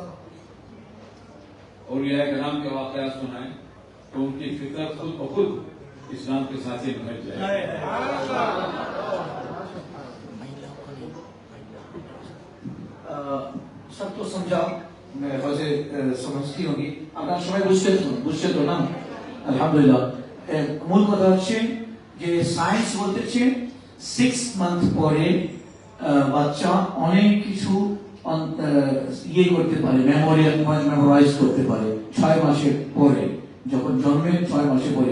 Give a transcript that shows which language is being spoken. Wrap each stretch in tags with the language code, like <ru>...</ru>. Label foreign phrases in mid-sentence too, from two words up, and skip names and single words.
<ur>اولیاء کرام کے واقعات سنائیں تو ان کی فطرت خود بخود اسلام کے ساتھ بھر جائے. سب تو سمجھا، میں وجہ سمجھتی ہوگی.</ur> <bn>আপনার সবাই বুঝছে তো না? আলহামদুলিল্লাহ. মূল কথা হচ্ছে যে সায়েন্স বলতেছে 6 মান্থ পরে বাচ্চা অনেক কিছু ইয়ে করতে পারে, মেমোরাইজ করতে পারে 6 মাসের পরে, যখন জন্মে 6 মাসে পরে.</bn>